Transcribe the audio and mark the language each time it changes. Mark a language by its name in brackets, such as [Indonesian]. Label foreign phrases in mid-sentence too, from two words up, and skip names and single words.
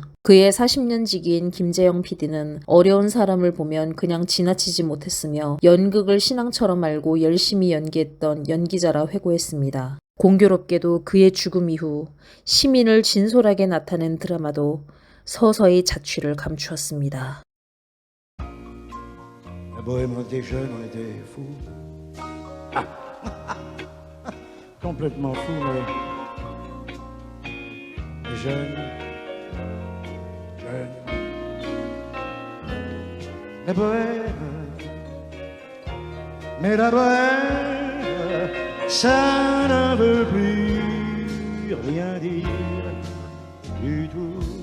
[Korean] 그의 40년 지기인 김재영 PD는 어려운 사람을 보면 그냥 지나치지 못했으며 연극을 신앙처럼 알고 열심히 연기했던 연기자라 회고했습니다. 공교롭게도 그의 죽음 이후 시민을 진솔하게 나타낸 드라마도 서서히 자취를 감추었습니다. [French] La bohème, on était jeunes, on était fous. Complètement fous, mais jeunes. La bohème, mais la bohème, ça ne veut plus rien dire du tout.